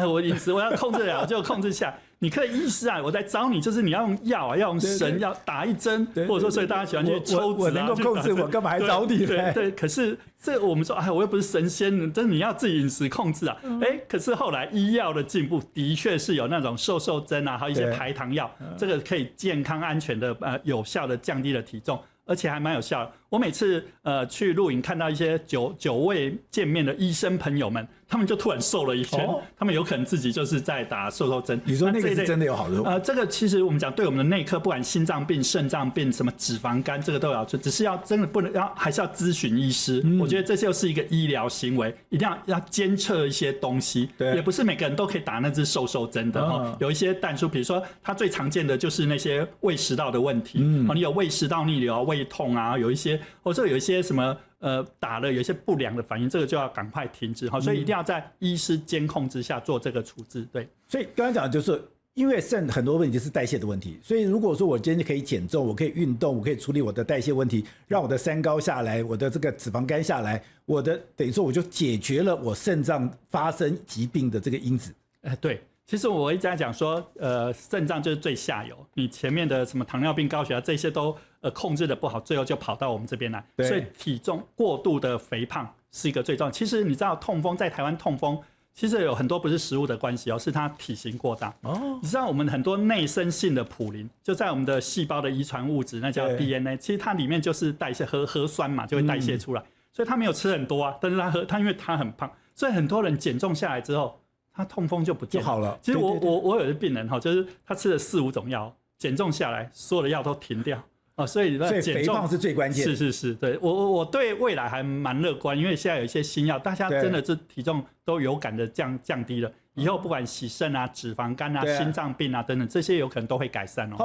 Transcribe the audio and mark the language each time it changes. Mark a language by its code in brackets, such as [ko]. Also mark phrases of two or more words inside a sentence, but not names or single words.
[zh] 我飲食我要控制了，就控制下。你可以醫師啊，我在找你，就是你要用藥啊，要用神，要打一針，或者說，所以大家喜歡去抽脂啊。我能夠控制，我幹嘛還找你呢？對，可是這我們說，我又不是神仙，真的你要自己飲食控制啊。可是後來醫藥的進步，的確是有那種瘦瘦針啊，還有一些排糖藥，這個可以健康安全的有效的降低了體重。而且還蠻有效的。我每次去露營，看到一些久未見面的醫生朋友們，他們就突然瘦了一圈，他們有可能自己就是在打瘦瘦針。你說那個是真的有好處？這個其實我們講對我們的內科，不管心臟病、腎臟病、什麼脂肪肝，這個都有好處，只是要真的不能還是要諮詢醫師。我覺得這就是一個醫療行為，一定要監測一些東西，也不是每個人都可以打那支瘦瘦針的。有一些但書，比如說它最常見的就是那些胃食道的問題，你有胃食道逆流、胃痛啊，有一些或者有一些什麼打了有一些不良的反應，這個就要趕快停止。所以一定要在醫師監控之下做這個處置。對，所以剛剛講的就是因為腎很多問題是代謝的問題，所以如果說我今天可以減重，我可以運動，我可以處理我的代謝問題，讓我的三高下來，我的這個脂肪肝下來，我的等於說我就解決了我腎臟發生疾病的這個因子。對。其實我一直在講說，腎臟就是最下游，你前面的什麼糖尿病、高血壓這些都控制的不好，最後就跑到我們這邊來。所以體重過度的肥胖是一個最重要的。其實你知道痛風在台灣痛風，其實有很多不是食物的關係是它體型過大。你知道我們很多內生性的普林，就在我們的細胞的遺傳物質，那叫 DNA， 其實它裡面就是代謝核酸嘛，就會代謝出來。所以他沒有吃很多啊，但是他因為他很胖，所以很多人減重下來之後，他痛風就不見了，就好了。其實我有的病人就是他吃了4、5 種藥，減重下來，所有的藥都停掉所以肥胖是最關鍵。是，對我對未來還蠻樂觀，因為現在有一些新藥，大家真的是體重都有感的降低了。以後不管洗腎啊、脂肪肝啊、心臟病啊等等，這些有可能都會改善好，